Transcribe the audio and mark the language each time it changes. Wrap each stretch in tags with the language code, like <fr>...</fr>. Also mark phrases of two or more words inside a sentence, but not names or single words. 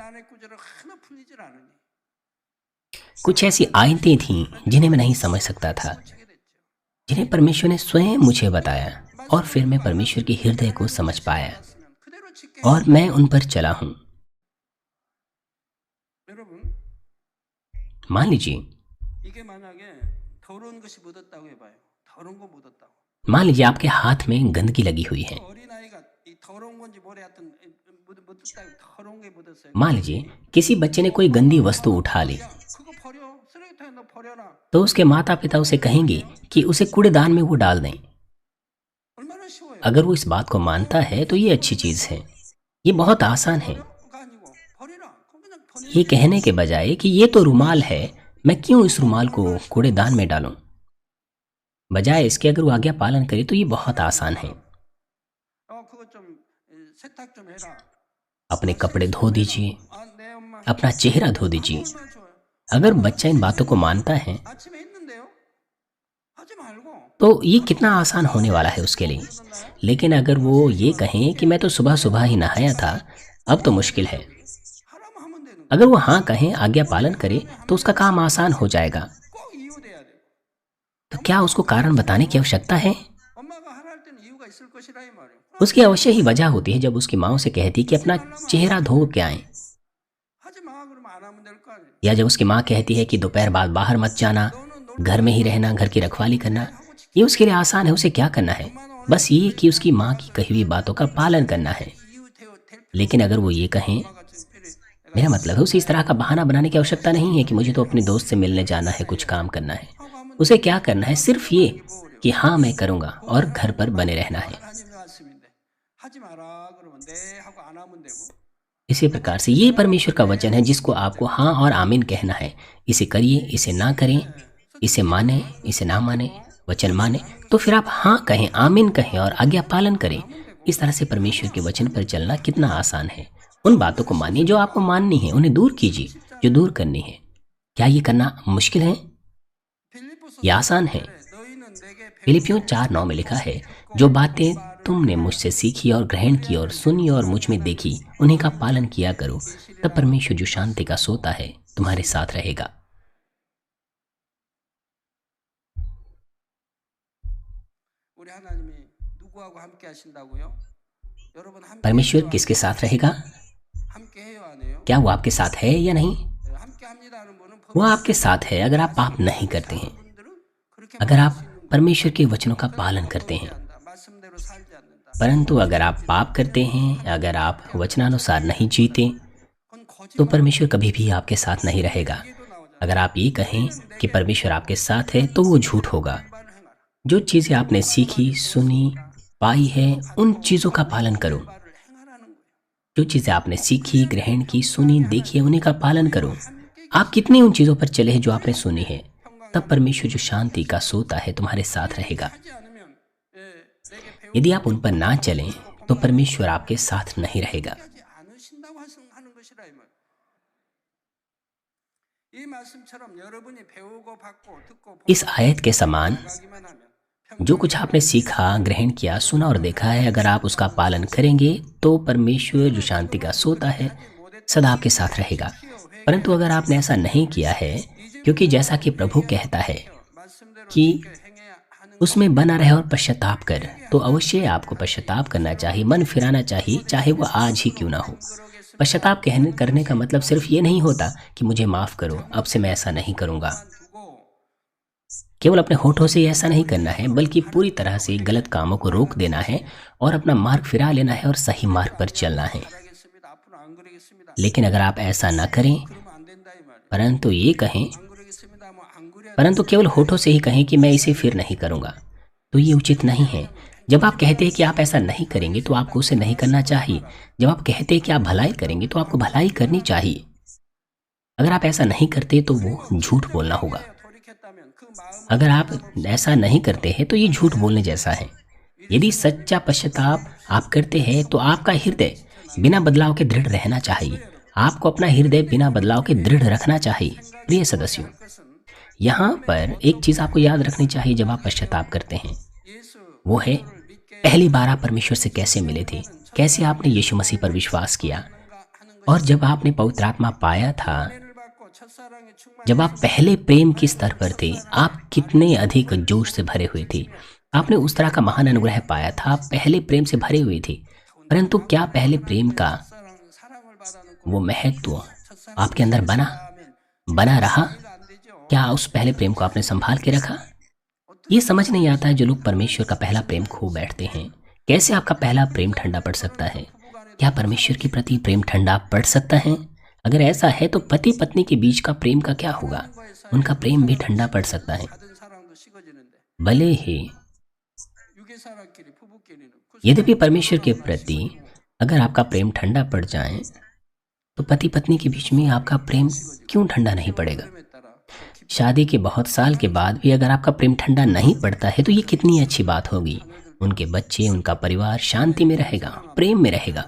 <hi>कुछ ऐसी आयतें थीं जिन्हें मैं नहीं समझ सकता था, जिन्हें परमेश्वर ने स्वयं मुझे बताया, और फिर मैं परमेश्वर के हृदय को समझ पाया और मैं उन पर चला हूं। मान लीजिए आपके हाथ में गंदगी लगी हुई है,</hi> <ko>더러운 건지 모래 하여튼 묻었다 더러운 게 묻었어요.</ko> <hi>मान लीजिए किसी बच्चे ने कोई गंदी वस्तु उठा ली,</hi> <ko>야, 그거 버려. 쓰레기통에 너 बर여라.</ko> <hi>तो उसके माता पिता उसे कहेंगे कि उसे कूड़ेदान में वो डाल दें।</hi> <ko>얼마나 쉬워요.</ko> <hi>अगर वो इस बात को मानता है तो ये अच्छी चीज़ है, ये बहुत आसान है।</hi> <ko>가 아니고 버리라. 그거 그냥 버리라.</ko> <hi>ये कहने के बजाय कि ये तो रुमाल है, मैं क्यों इस रुमाल को कूड़ेदान में डालूं, बजाय इसके अगर वो आज्ञा पालन करे तो ये बहुत आसान है।</hi> <ko>그거 좀 세탁 좀 해라.</ko> <hi>अपने कपड़े धो दीजिए,</hi> <ko>내 엄마</ko> <hi>अपना चेहरा धो दीजिए।</hi> <ko>얼마나 좋아요.</ko> <hi>अगर बच्चा इन बातों को मानता है</hi> <ko>아침에 했는데요. 하지 말고.</ko> <hi>तो ये कितना आसान होने वाला है उसके लिए। लेकिन अगर वो ये कहें कि मैं तो सुबह सुबह ही नहाया था, अब तो मुश्किल है।</hi> <ko>하라면 하면 되는 거.</ko> <hi>अगर वो हाँ कहें, आज्ञा पालन करे, तो उसका काम आसान हो जाएगा।</hi> <ko>꼭 이유 돼야 돼.</ko> <hi>तो क्या उसको कारण बताने की आवश्यकता है?</hi> <ko>엄마가 하라 할 때는 이유가 있을 것이라 이 말이에요.</ko> <hi>उसकी अवश्य ही वजह होती है जब उसकी माँ उसे कहती कि अपना चेहरा धो के आए,</hi> <ko>하지 마 그러면 안 하면 될 거 아니에요.</ko> <hi>या जब उसकी माँ कहती है कि दोपहर बाद बाहर मत जाना, घर में ही रहना, घर की रखवाली करना। ये उसके लिए आसान है, उसे क्या करना है? बस ये कि उसकी माँ की कही हुई बातों का पालन करना है।</hi> <ko>이유 될</ko> <hi>लेकिन अगर वो ये कहें,</hi> <ko>필요가 좀 필요해.</ko> <hi>मेरा मतलब है उसे इस तरह का बहाना बनाने की आवश्यकता नहीं है कि मुझे तो अपने दोस्त से मिलने जाना है, कुछ काम करना है।</hi> <ko>하고 하면</ko> <hi>उसे क्या करना है? सिर्फ ये कि हाँ मैं करूँगा और घर पर बने रहना है।</hi> <ko>하나님의 말씀인데 하지 마라 그러면 네 하고 안 하면 되고.</ko> <hi>इसी प्रकार से ये परमेश्वर का वचन है जिसको आपको हाँ और आमीन कहना है। इसे करिए, इसे ना करें, इसे माने, इसे ना माने, वचन माने, तो फिर आप हाँ कहें, आमीन कहें और आज्ञा पालन करें। इस तरह से परमेश्वर के वचन पर चलना कितना आसान है। उन बातों को मानिए जो आपको माननी है, उन्हें दूर कीजिए जो दूर करनी है। क्या ये करना मुश्किल है?</hi> <ko>빌립보서</ko> <hi>ये आसान है।</hi> <ko>너희는 내게</ko> <hi>फिलिपियों 4:9 में लिखा है, जो बातें तुमने मुझसे सीखी और ग्रहण की और सुनी और मुझ में देखी, उन्हीं का पालन किया करो, तब परमेश्वर जो शांति का सोता है तुम्हारे साथ रहेगा।</hi> <ko>우리 하나님이 누구하고 함께 하신다고요? 여러분 함께</ko> <hi>परमेश्वर</hi> <ko>해요,</ko> <hi>किसके साथ रहेगा?</hi> <ko>함께 해요 안 해요?</ko> <hi>क्या वो आपके साथ है या नहीं?</hi> <ko>함께 합니다 하는 분은</ko> <hi>वो आपके साथ है अगर आप पाप नहीं करते हैं,</hi> <ko>분들은 그렇게</ko> <hi>अगर आप परमेश्वर के वचनों का पालन करते हैं।</hi> <ko>한다. 말씀대로 살지 않는다.</ko> <hi>परंतु अगर आप पाप करते हैं, अगर आप वचनानुसार नहीं जीते,</hi> <ko>그건 거짓</ko> <hi>तो परमेश्वर कभी भी आपके साथ नहीं रहेगा।</hi> <ko>얘기도 나오잖아.</ko> <hi>अगर आप ये कहें कि परमेश्वर आपके साथ है तो वो झूठ होगा।</hi> <ko>말을 행하라.</ko> <hi>जो चीज़ें आपने सीखी, सुनी, पाई है, उन चीज़ों का पालन करो।</hi> <ko>말을 행하라는 거예요.</ko> <hi>जो चीज़ें आपने सीखी, ग्रहण की, सुनी, देखी है, उन्हीं का पालन करो। आप कितनी उन चीज़ों पर चले हैं जो आपने सुनी है, तब परमेश्वर जो शांति का सोता है तुम्हारे साथ रहेगा।</hi> <ko>하지 않으면 내게 배우지</ko> <hi>यदि आप उन पर ना चलें तो परमेश्वर आपके साथ नहीं रहेगा।</hi> <ko>않으신다고 하는 것이라 이 말. 이 말씀처럼 여러분이 배우고 받고 듣고</ko> <hi>इस आयत के समान</hi> <ko>나가기만 하면</ko> <hi>जो कुछ आपने सीखा, ग्रहण किया, सुना और देखा है, अगर आप उसका पालन करेंगे तो परमेश्वर जो शांति का सोता है सदा आपके साथ रहेगा। परंतु अगर आपने ऐसा नहीं किया है, क्योंकि जैसा कि प्रभु कहता है</hi> <ko>말씀대로</ko> <hi>कि</hi> <ko>행해야 하는</ko> <hi>उसमें बना रहे और पश्चाताप कर, तो अवश्य आपको पश्चाताप करना चाहिए, मन फिराना चाहिए, चाहे वो आज ही क्यों ना हो। पश्चाताप करने का मतलब सिर्फ ये नहीं होता कि मुझे माफ़ करो, अब से मैं ऐसा नहीं करूँगा।</hi> <ko>두고</ko> <hi>केवल अपने होठों से ऐसा नहीं करना है, बल्कि पूरी तरह से गलत कामों को रोक देना है और अपना मार्ग फिरा लेना है और सही मार्ग पर चलना है।</hi> <ko>잘하겠습니다. 앞으로 안 그러겠습니다.</ko> <hi>लेकिन अगर आप ऐसा ना करें,</hi> <ko>그러면 안 된다 이 말이에요.</ko> <hi>परंतु ये कहें,</hi> <ko>안 그러겠습니다. 뭐안 그래야</ko> <hi>परंतु केवल होठों से ही कहें कि मैं इसे फिर नहीं करूँगा, तो ये उचित नहीं है। जब आप कहते हैं कि आप ऐसा नहीं करेंगे तो आपको उसे नहीं करना चाहिए। जब आप कहते हैं कि आप भलाई करेंगे तो आपको भलाई करनी चाहिए। अगर आप ऐसा नहीं करते तो वो झूठ बोलना होगा।</hi> <ko>돌이켰다면 그 마음을</ko> <hi>अगर आप ऐसा नहीं करते हैं तो ये झूठ बोलने जैसा है। यदि सच्चा पश्चाताप आप करते हैं तो आपका हृदय बिना बदलाव के दृढ़ रहना चाहिए। आपको अपना हृदय बिना बदलाव के दृढ़ रखना चाहिए। प्रिय सदस्यों,</hi> <ko>것은</ko> <hi>यहाँ पर एक चीज़ आपको याद रखनी चाहिए जब आप पश्चाताप करते हैं,</hi> <ko>예수</ko> <hi>वो है पहली बार आप परमेश्वर से कैसे मिले थे, कैसे आपने यीशु मसीह पर विश्वास किया,</hi> <ko>하는</ko> <hi>और जब आपने पवित्र आत्मा पाया था,</hi> <ko>은혜를 받고 첫사랑의 충만</ko> <hi>जब आप पहले प्रेम के स्तर पर थे, आप कितने अधिक जोश से भरे हुए थे। आपने उस तरह का महान अनुग्रह पाया था, आप पहले प्रेम से भरे हुए थे। परंतु क्या पहले प्रेम का</hi> <ko>사랑을 받아놓고</ko> <hi>वो महत्व आपके अंदर बना रहा?</hi> <ko>안 되죠.</ko> <hi>क्या उस पहले प्रेम को आपने संभाल के रखा? ये समझ नहीं आता है जो लोग परमेश्वर का पहला प्रेम खो बैठते हैं। कैसे आपका पहला प्रेम ठंडा पड़ सकता है? क्या परमेश्वर के प्रति प्रेम ठंडा पड़ सकता है? अगर ऐसा है तो पति पत्नी के बीच का प्रेम का क्या होगा?</hi> <ko>하나님과의 사이에</ko> <hi>उनका प्रेम भी</hi> <ko>사랑이</ko> <hi>ठंडा पड़</hi> <ko>식어지고</ko> <hi>सकता है।</hi> <ko>받은 사랑도 식어지는데</ko> <hi>भले ही</hi> <ko>육의 사랑끼리 부부끼리는 그</ko> <hi>यद्यपि</hi> <ko>사랑이</ko> <hi>परमेश्वर के</hi> <ko>식어가거나</ko> <hi>प्रति</hi> <ko>식어지고</ko> <hi>अगर आपका प्रेम ठंडा पड़ जाए तो पति पत्नी के बीच में आपका प्रेम क्यों ठंडा नहीं</hi> <ko>세월</ko> <hi>पड़ेगा?</hi> <ko>흐름에 따라 또 깊이</ko> <hi>शादी के बहुत साल के बाद भी अगर आपका प्रेम ठंडा नहीं पड़ता है तो ये कितनी अच्छी बात होगी। उनके बच्चे, उनका परिवार शांति में रहेगा, प्रेम में रहेगा,</hi>